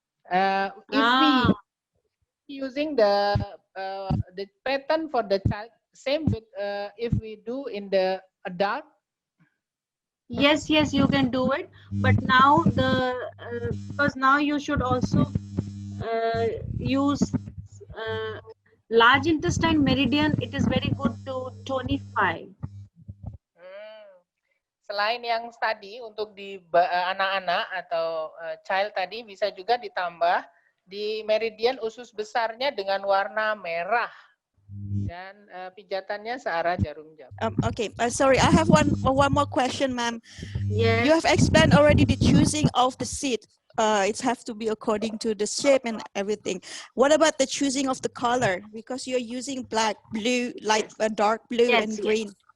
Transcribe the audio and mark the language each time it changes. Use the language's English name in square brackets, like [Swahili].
[English] If we using the pattern for the child, same with if we do in the adult. Yes, you can do it, but now because now you should also use large intestine meridian. It is very good to tonify. [Indonesian] Selain yang tadi untuk di anak-anak atau child tadi, bisa juga ditambah di meridian usus besarnya dengan warna merah. Dan pijatannya searah jarum jam. [English] Okay, sorry, I have one more question, ma'am. Yes. You have explained already the choosing of the seed. It has to be according to the shape and everything. What about the choosing of the color? Because you're using black, blue, light, dark blue, and green.